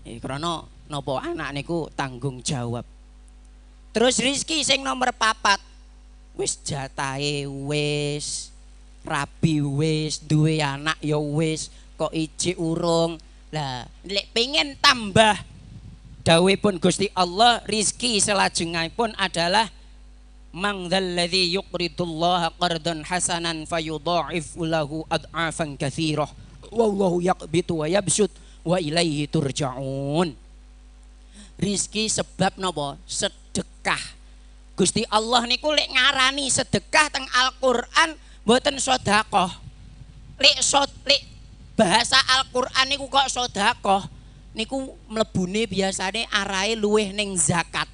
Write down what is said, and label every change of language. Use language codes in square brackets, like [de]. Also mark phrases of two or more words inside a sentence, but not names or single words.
[jv] Krana napa anak niku tanggung jawab. Terus rizki sing nomor 4, wis jatahe wis, rabi wis, duwe anak ya wis, kok iji urung. Lah lek pengen tambah dawuhipun Gusti Allah, rizki selajengipun adalah [ar] من ذا الذي يقرض الله قرضا حسنا فيضاعف له أضعافا كثيرة والله يقبض ويبسط وإليه ترجعون. [jv] Rizki sebab napa? Sedekah. Gusti Allah niku lek ngarani sedekah teng Al-Qur'an mboten sedekah. Lek bahasa Al-Qur'an niku kok sedekah niku mlebune biasane arahe luweh ning zakat.